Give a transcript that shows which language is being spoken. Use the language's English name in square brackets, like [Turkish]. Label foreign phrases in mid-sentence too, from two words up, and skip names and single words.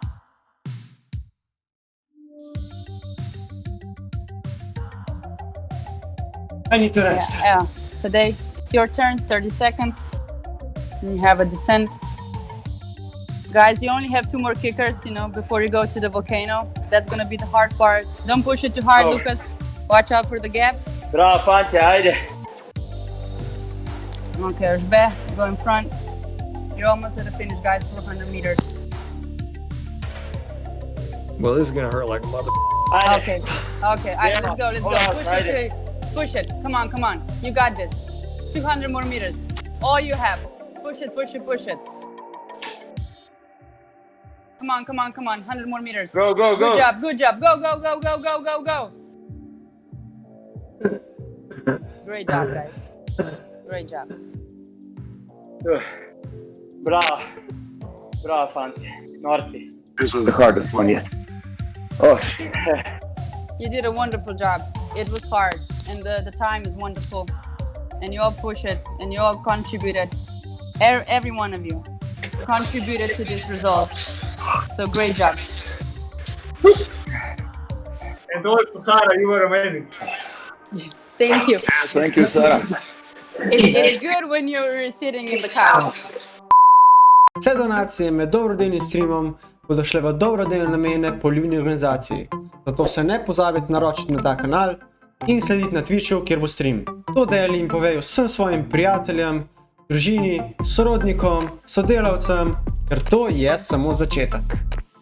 [English] I need to rest. Yeah. Today, it's your turn. 30 seconds. And you have a descent. Guys, you only have 2 more kickers, you know, before you go to the volcano. That's gonna be the hard part. Don't push it too hard, Lucas. Watch out for the gap. [Slovenian] Bravo, fanti, ajde. [English] Okay, Özbey, go in front. You're almost at the finish, guys. 400 meters. Well, this is gonna hurt like a mother. Ajde. Okay, okay. All right, let's go, let's go. Push it. Come on, come on. You got this. 200 more meters. All you have. Push it, push it, push it. Come on, come on, come on. 100 more meters. Go, go, go. Good job, good job. Go, go, go, go, go, go, go. Great job, guys. Great job. [Slovenian] Bravo. Bravo, fanti. Norti. [English] This was the hardest one yet. Oh, You did a wonderful job. It was hard, and the time is wonderful. And you all push it, and you all contributed. Every one of you contributed to this result. So great job. And also, Sarah, you were amazing. Thank you. thank you, Sarah. It's good when you're sitting in the couch. [Slovenian] Vse donacije med dobrodelnim streamom bodo šle v dobrodelne namene polivni organizaciji. Zato se ne pozabite naročiti na ta kanal in slediti na Twitchu, kjer bo stream. To deli in povej vsem svojim prijateljem, družini, sorodnikom, sodelavcem, ker to je samo začetek.